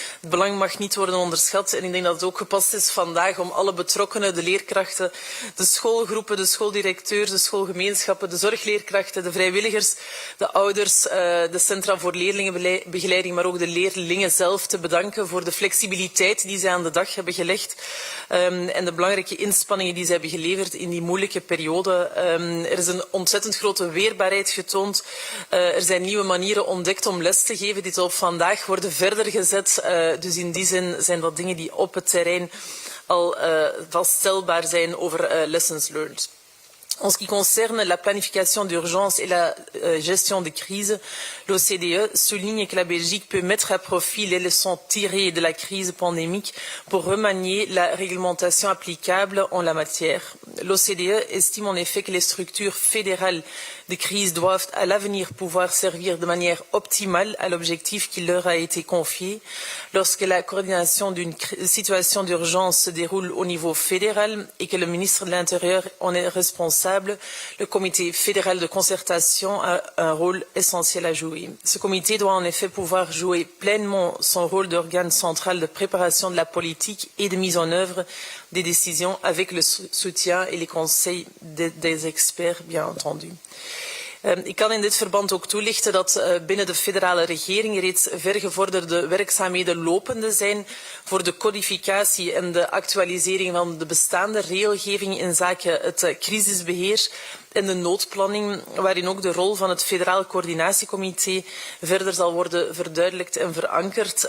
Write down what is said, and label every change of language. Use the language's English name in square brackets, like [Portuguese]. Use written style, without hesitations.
[Dutch] Het belang mag niet worden onderschat en ik denk dat het ook gepast is vandaag om alle betrokkenen, de leerkrachten, de schoolgroepen, de schooldirecteurs, de schoolgemeenschappen, de zorgleerkrachten, de vrijwilligers, de ouders, de centra voor leerlingenbegeleiding, maar ook de leerlingen zelf te bedanken voor de flexibiliteit die zij aan de dag hebben gelegd en de belangrijke inspanningen die zij hebben geleverd in die moeilijke periode. Er is een ontzettend grote weerbaarheid getoond. Er zijn nieuwe manieren ontdekt om les te geven die tot vandaag worden verder gezet. Dus in die zin zijn dat dingen die op het terrein al vaststelbaar zijn over lessons learned. [French] En ce qui concerne la planification d'urgence et la gestion de crise, l'OCDE souligne que la Belgique peut mettre à profit les leçons tirées de la crise pandémique pour remanier la réglementation applicable en la matière. L'OCDE estime en effet que les structures fédérales de crise doivent à l'avenir pouvoir servir de manière optimale à l'objectif qui leur a été confié. Lorsque la coordination d'une situation d'urgence se déroule au niveau fédéral et que le ministre de l'Intérieur en est responsable, le comité fédéral de concertation a un rôle essentiel à jouer. Ce comité doit en effet pouvoir jouer pleinement son rôle d'organe central de préparation de la politique et de mise en œuvre des décisions avec le soutien et les conseils des experts, bien entendu. [Dutch] Ik kan in dit verband ook toelichten dat binnen de federale regering reeds vergevorderde werkzaamheden lopende zijn voor de codificatie en de actualisering van de bestaande regelgeving in zaken het crisisbeheer en de noodplanning, waarin ook de rol van het Federaal Coördinatiecomité verder zal worden verduidelijkt en verankerd.